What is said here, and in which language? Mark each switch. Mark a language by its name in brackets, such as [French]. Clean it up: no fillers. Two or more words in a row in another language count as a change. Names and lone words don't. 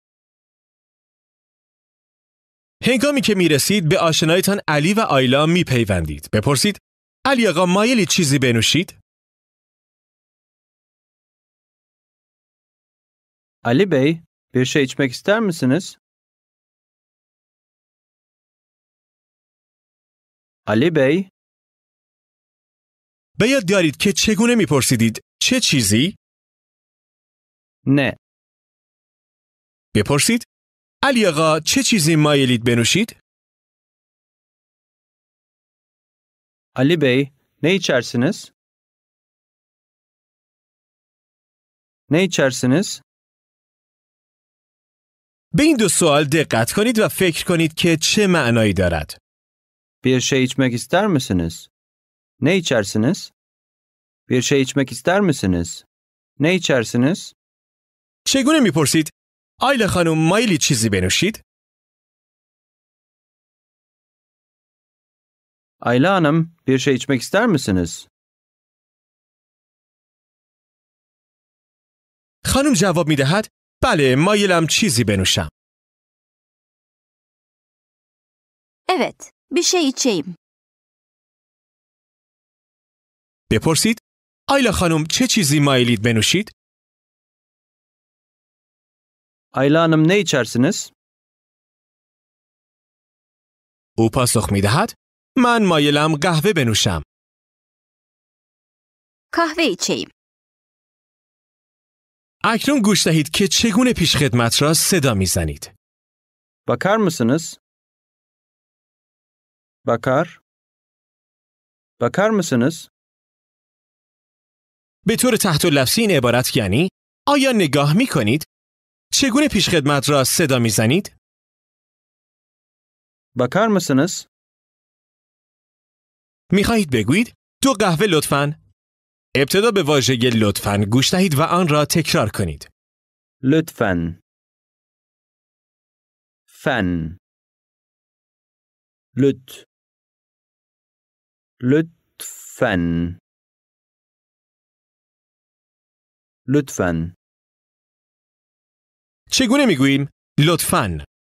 [Persian] هنگامی که میرسید به آشنایتان علی و آیلا میپیوندید. بپرسید علی آقا مایلی چیزی بنوشید؟ [Turkish] Ali Bey, bir şey içmek ister misiniz? Ali Bey, [Persian] به یاد دارید که چگونه میپرسیدید چه چیزی؟ [Turkish] ne? [Persian] بپرسید علی آقا چه چیزی مایلید بنوشید؟ [Turkish] Ali Bey, ne içersiniz? Ne içersiniz? [Persian] به این دو سوال دقت کنید و فکر کنید که چه معنایی دارد. [Turkish] Bir şey içmek ister misiniz? Ne içersiniz? Bir şey içmek ister misiniz? Ne içersiniz? [Persian] چگونه میپرسید آیلا خانم مایلی چیزی بنوشید؟ [Turkish] Ayla Hanım, bir şey içmek ister misiniz? [Persian] خانم جواب میدهد بله مایلم چیزی بنوشم. [Turkish] Evet, bir şey içeyim. [Persian] بپرسید آیلا خانم چه چیزی مایلید بنوشید؟ [Turkish] Ayla Hanım, ne içersiniz? [Persian] او پاسخ میدهد من مایلم قهوه بنوشم. [Turkish] Kahve içeyim. [Persian] اکنون گوش دهید که چگونه پیشخدمت را صدا میزنید. [Turkish] Bakar mısınız? Bakar. Bakar mısınız? [Persian] به طور تحت اللفظی این عبارت یعنی آیا نگاه میکنید؟ چگونه پیشخدمت را صدا میزنید؟ [Turkish] Bakar mısınız? [Persian] میخواهید بگویید دو قهوه لطفاً؟ ابتدا به واژه لطفاً گوش دهید و آن را تکرار کنید. [Turkish] Lütfen. Fen. Lütfen. Lütfen. [Persian] چگونه میگوییم لطفاً؟